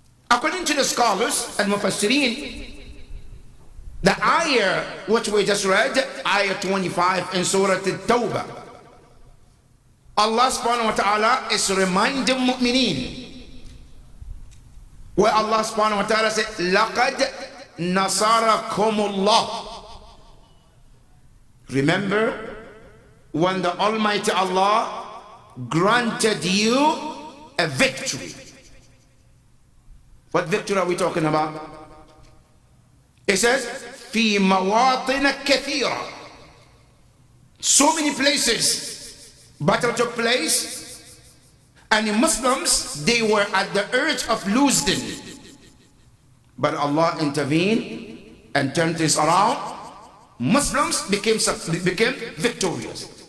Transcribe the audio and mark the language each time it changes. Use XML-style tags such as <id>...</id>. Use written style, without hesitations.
<en>According to the scholars and Mufassirin, the ayah which we just read, ayah 25 in Surah At-Tawbah, Allah subhanahu wa ta'ala is reminding mu'mineen, where Allah subhanahu wa ta'ala said,</en> <ar>لَقَدْ نَصَرَكُمُ اللَّهُ.</ar> <en>Remember when the Almighty Allah granted you a victory. What victory are we talking about? It says,</en> <ar>في مواطن كثيرة.</ar> <en>So many places battle took place, and the Muslims, they were at the urge of losing. But Allah intervened and turned this around. Muslims became victorious.</en>